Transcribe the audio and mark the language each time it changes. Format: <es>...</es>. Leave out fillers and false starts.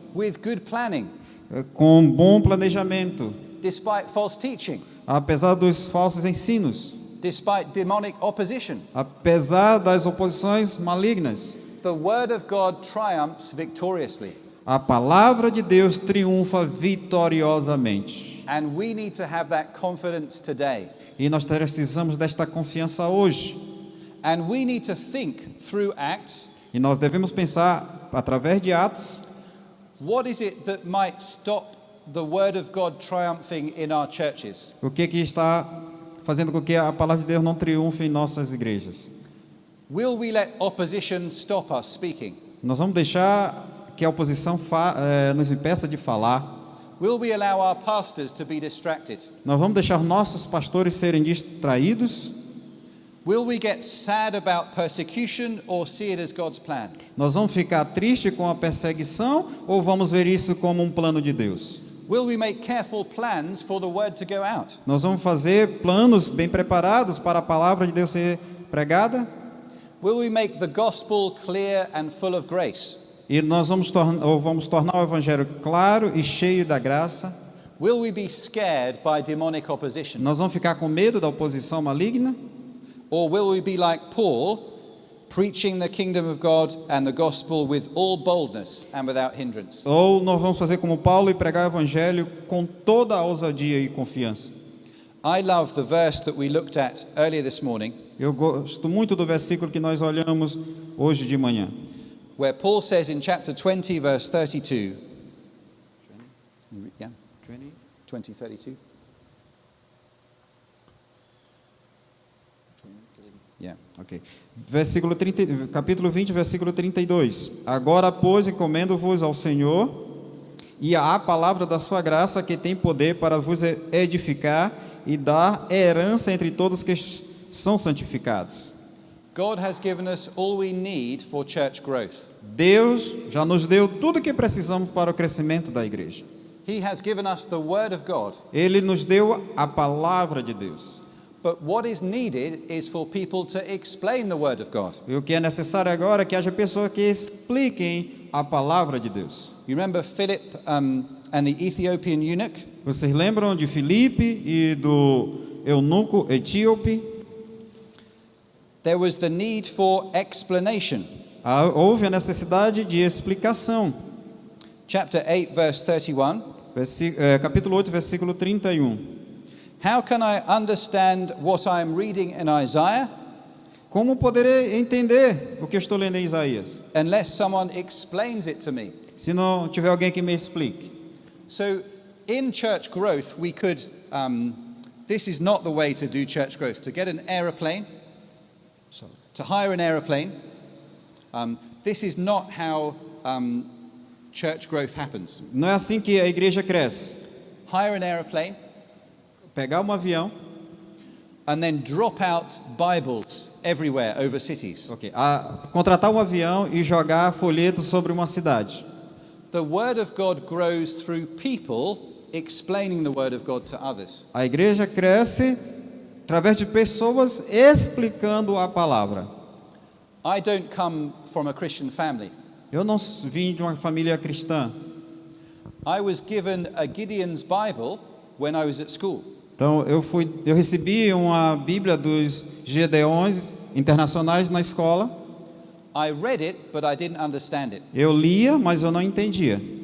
<en>with good planning,</en> <pt>com bom planejamento,</pt> <en>despite false teaching,</en> <pt>apesar dos falsos ensinos,</pt> <en>despite demonic opposition.</en> <pt>apesar das oposições malignas,</pt> <en>The word of God triumphs victoriously,</en> <pt>a palavra de Deus triunfa vitoriosamente.</pt> <en>and we need to have that confidence today.</en> <pt>E nós precisamos desta confiança hoje.</pt> <en>And we need to think through Acts,</en> <pt>E nós devemos pensar, através de Atos,</pt> <en>what is it that might stop the word of God triumphing in our churches?</en> <pt>o que está fazendo com que a palavra de Deus não triunfe em nossas igrejas.</pt> <en>Will we let opposition stop us speaking?</en> <pt>Nós vamos deixar que a oposição nos impeça de falar.</pt> <en>Will we allow our pastors to be distracted?</en> <pt>Nós vamos deixar nossos pastores serem distraídos.</pt> <en>Will we get sad about persecution or see it as God's plan?</en> <pt>Nós vamos ficar tristes com a perseguição ou vamos ver isso como um plano de Deus?</pt> <en>Will we make careful plans for the word to go out?</en> <pt>Nós vamos fazer planos bem preparados para a palavra de Deus ser pregada?</pt> <en>Will we make the gospel clear and full of grace?</en> <pt>E nós vamos tornar o evangelho claro e cheio da graça?</pt> <en>Will we be scared by demonic opposition?</en> <pt>Nós vamos ficar com medo da oposição maligna?</pt> <en>Or will we be like Paul, preaching the kingdom of God and the gospel with all boldness and without hindrance?</en> <pt>Ou nós vamos fazer como Paulo e pregar o evangelho com toda a ousadia e confiança?</pt> <en>I love the verse that we looked at earlier this morning,</en> <pt>Eu gosto muito do versículo que nós olhamos hoje de manhã,</pt> <en>where Paul says in chapter 20, verse 32. Yeah, 20, 32. Yeah. Ok.</en> <pt>Versículo 30, capítulo 20, versículo 32. Agora, pois, encomendo-vos ao Senhor e à palavra da sua graça, que tem poder para vos edificar e dar herança entre todos que são santificados.</pt> <en>God has given us all we need for church growth.</en> <pt>Deus já nos deu tudo o que precisamos para o crescimento da igreja.</pt> <en>He has given us the word of God.</en> <pt>Ele nos deu a palavra de Deus.</pt> <en>But what is needed is for people to explain the word of God.</en> <pt>E o que é necessário agora é que haja pessoas que expliquem a palavra de Deus.</pt> <en>You remember Philip and the Ethiopian eunuch?</en> <pt>Vocês lembram de Filipe e do eunuco etíope?</pt> <en>There was the need for explanation.</en> <pt>Houve a necessidade de explicação.</pt> <en>Chapter 8, verse 31.</en> <pt>Capítulo 8, versículo 31.</pt> <en>How can I understand what I am reading in Isaiah</en> <pt>Como poderei entender o que eu estou lendo em Isaías,</pt> <en>unless someone explains it to me?</en> <pt>se não tiver alguém que me explique?</pt> <en>So, in church growth, we could. This is not the way to do church growth. To get an aeroplane, to hire an aeroplane. This is not how church growth happens.</en> <pt>Não é assim que a igreja cresce.</pt> <en>Hire an aeroplane</en> <pt>Pegar um avião,</pt> <en>and then drop out Bibles everywhere over cities.</en> <pt>contratar um avião e jogar folhetos sobre uma cidade.</pt> <en>The word of God grows through people explaining the word of God to others.</en> <pt>A igreja cresce através de pessoas explicando a palavra.</pt> <en>I don't come from a Christian family.</en> <pt>Eu não vim de uma família cristã.</pt> <en>I was given a Gideon's Bible when I was at school.</en> <pt>Então eu recebi uma Bíblia dos Gedeões internacionais na escola.</pt> <en>I read it, but I didn't understand it.</en> <pt>Eu lia, mas eu não entendia.</pt>